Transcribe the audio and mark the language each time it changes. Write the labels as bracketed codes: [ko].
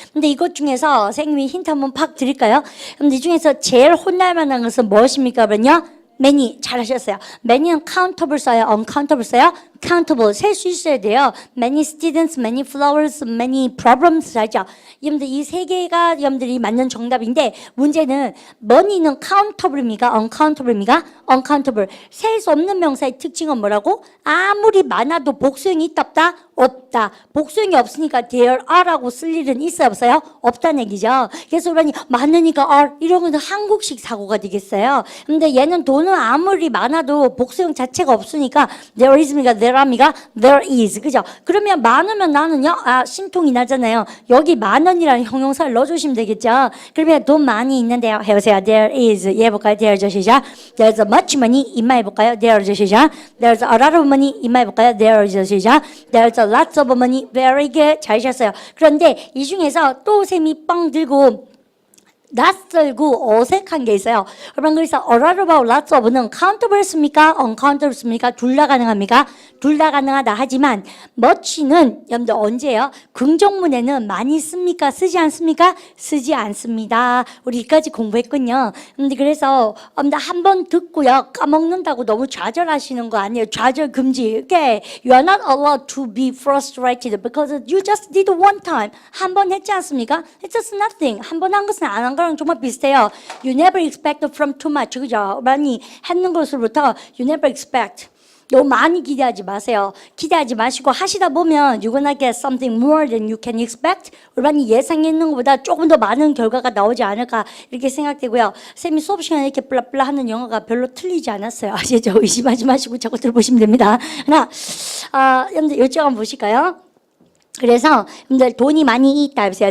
[ko] 근데 이것 중에서 선생님이 힌트 한번 팍 드릴까요? 근데 이 중에서 제일 혼날 만한 것은 무엇입니까? 그러면요 many. 잘하셨어요. many는 countable 써요? uncountable 써요? countable. 셀 수 있어야 돼요. [en] many students, many flowers, many problems 하죠. [ko] 여러분들 이 세 개가 여러분들이 맞는 정답인데 문제는 money는 countable입니까? uncountable입니까? [en] uncountable. [ko] 셀 수 없는 명사의 특징은 뭐라고? 아무리 많아도 복수형이 있다 없다? 없다. 복수형이 없으니까 [en] there are [ko] 라고 쓸 일은 있어요 없어요? 없다는 얘기죠. 그래서 우리가 많으니까 are 이런 건 한국식 사고가 되겠어요. 근데 얘는 돈은 아무리 많아도 복수형 자체가 없으니까 [en] there is [ko] 입니까? [en] there are입니까? there is. 그죠? [ko] 그러면 많으면 나는요 신통이 나잖아요. 여기 만 원이라는 형용사를 넣어주시면 되겠죠. 그러면 돈 많이 있는데요. [en] 해보세요. there is. [ko] 얘 해볼까요? [en] there's 시작. there's much money. 이마 해볼까요? there's 시작. there's a lot of money. 이마 해볼까요? there's 시작. there's a lots of money. Very good. [ko] 잘하셨어요. 그런데 이 중에서 또 셈이 뻥 들고 낯설고 어색한 게 있어요. 여러분 그래서 a lot about lots of는 countable입니까? uncountable?입니까? 둘 다 가능합니까? 둘 다 가능하다 하지만 much는 여러분들 언제예요? 긍정문에는 많이 씁니까? 쓰지 않습니까? 쓰지 않습니다. 우리 여기까지 공부했군요. 근데 그래서 한 번 듣고요 까먹는다고 너무 좌절하시는 거 아니에요. 좌절 금지. [en] Okay, you are not allowed to be frustrated because you just did one time. [ko] 한 번 했지 않습니까? [en] It's just nothing. [ko] 한 번 한 것은 안 한 거 거랑 정말 비슷해요. [en] You never expect from too much. [ko] 그죠? 많이 했는 것으로부터 [en] you never expect. [ko] 너무 많이 기대하지 마세요. 기대하지 마시고 하시다 보면 [en] you're gonna get something more than you can expect. [ko] 많이 예상했는 것보다 조금 더 많은 결과가 나오지 않을까 이렇게 생각되고요. 쌤이 수업 시간에 이렇게 블라블라 하는 영어가 별로 틀리지 않았어요. 아시죠? 의심하지 마시고 자꾸 들어보시면 됩니다. 하나, 여러분들 이쪽 한번 보실까요? 그래서 여러분들 돈이 많이 있다 해보세요.